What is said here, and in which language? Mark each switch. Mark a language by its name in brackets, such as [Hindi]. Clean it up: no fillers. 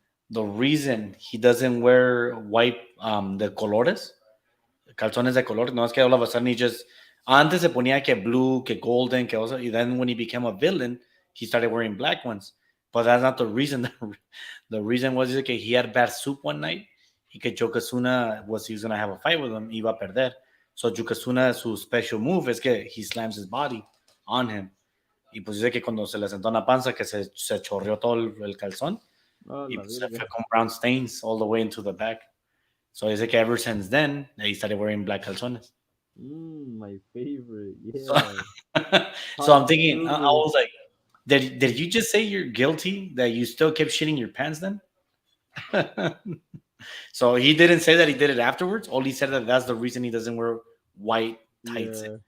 [English] The reason he doesn't wear white [Spanish] de colores, calzones de colores, no es que [English] all of a sudden he just [Spanish] antes se ponía que [English] blue, que golden, que also, and then when he became a villain, he started wearing black ones. But that's not the reason. The reason was that he had bad soup one night [Spanish] y que [English] Yokozuna he was going to have a fight with him, [Spanish] iba a perder. [English] So Yokozuna, [Spanish] su [English] special move [Spanish] es que [English] he slams his body on him. [Spanish] Y pues dice que cuando se le sentó en la panza que se chorreó todo el calzón y pues se fue con [English] brown stains all the way into the back. So [Spanish] dice que [English] ever since then, he started wearing black calzones. My favorite, yeah. So I'm thinking, I was like, did you just say you're guilty that you still kept shitting your pants then? So he didn't say that he did it afterwards. All he said that that's the reason he doesn't wear white tights.